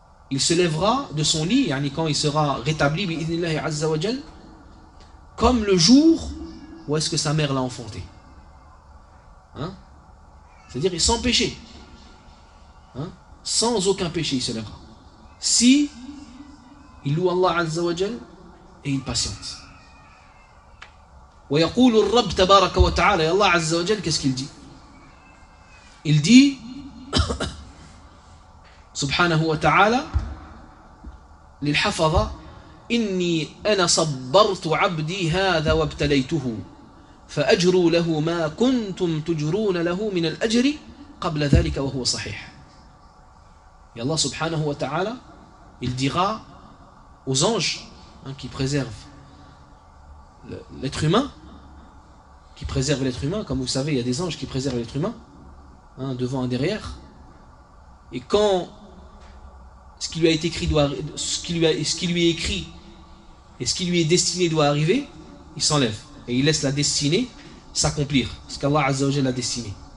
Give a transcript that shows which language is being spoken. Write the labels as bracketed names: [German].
[French] Il se lèvera de son lit, yani quand il sera rétabli [Arabic] بإذن الله عز وجل, [French] comme le jour où est-ce que sa mère l'a enfanté. Hein? C'est-à-dire sans péché. Hein? Sans aucun péché il se lèvera. Si il loue Allah [Arabic] عز وجل [French] et il patiente. [Arabic] ويقول الرب تبارك وتعالى يا الله عز وجل كيس كيل دي [French] il dit [Arabic] سبحانه وتعالى للحفظة إني أنا صبرت عبدي هذا وابتليته فأجروا له ما كنتم تجرون له من الأجر قبل ذلك وهو صحيح. يا الله سبحانه وتعالى [French] il dira aux anges, hein, qui préservent l'être humain, qui préserve l'être humain, comme vous savez, il y a des anges qui préservent l'être humain, hein, devant et derrière. Et quand ce qui lui a été écrit doit, ce qui lui est écrit et ce qui lui est destiné doit arriver, il s'enlève et il laisse la destinée s'accomplir, ce qu'Allah [Arabic] Azza wa Jalla [French] a destiné.